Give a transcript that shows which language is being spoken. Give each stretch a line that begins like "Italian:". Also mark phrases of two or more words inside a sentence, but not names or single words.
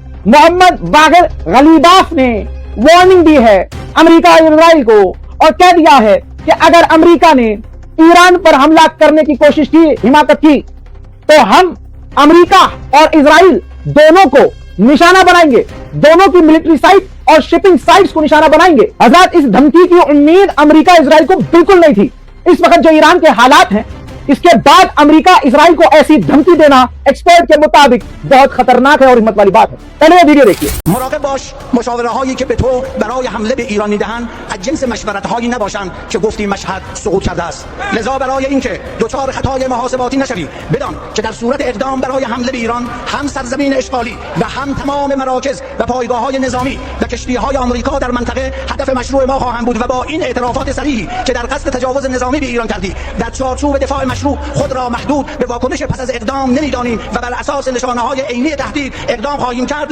Hindi: मोहम्मद बागर गलीबाफ ने वार्निंग दी है अमेरिका और इजराइल को और कह दिया है कि अगर अमेरिका ने ईरान पर हमला करने की कोशिश की, हिमाकत की, तो हम अमेरिका और इजराइल दोनों को निशाना बनाएंगे, दोनों की
English: military site
Hindi: और
English: shipping sites
Hindi: को निशाना बनाएंगे। हजरत इस धमकी की उम्मीद अमेरिका इजराइल को बिल्कुल नहीं थी। इस वक्त जो ईरान के हालात हैं, इसके बाद अमेरिका इजराइल को ऐसी धमकी देना एक्सपर्ट के मुताबिक बहुत खतरनाक है और हिम्मत वाली बात है। पहले ये वीडियो देखिए।
Persian: مراقب باش مشاوره‌هایی که به تو برای حمله به ایران میدهند از جنس مشورت‌هایی نباشند که گفتی مشهد سقوط کرده است. لذا برای اینکه دچار خطای محاسباتی نشوی بدان که در صورت اقدام برای حمله به ایران هم سرزمین اشغالی و هم تمام مراکز و پایگاه‌های نظامی و کشتی‌های آمریکا در منطقه هدف مشروع ما خواهند بود و با این اعترافات صریحی که در قصد تجاوز نظامی به ایران کردی در چارچوب دفاع مشروع خود را محدود به واکنش پس از اقدام نمی‌دانیم و بر اساس نشانه‌های عینی تهدید اقدام خواهیم کرد.